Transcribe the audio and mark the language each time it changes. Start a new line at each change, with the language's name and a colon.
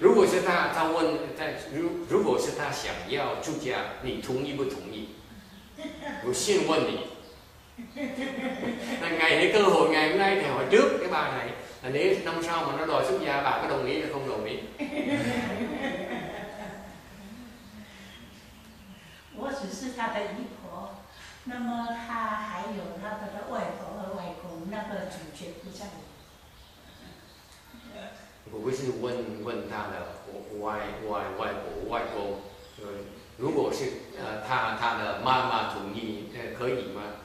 Chinese: 如果是他问，如果是他想要出家，你同意不同意？我先问你。
Vietnamese: Ngày này cơ hội ngày hôm nay thì hỏi trước cái bà này là nếu năm sau mà nó đòi xuất gia, bà có đồng ý hay không đồng ý?
Chinese: 我只是他的姨婆，那么他还有他的外婆和外公，那个主角不在。我是问他的外婆外公，如果是他的妈妈同意可以吗？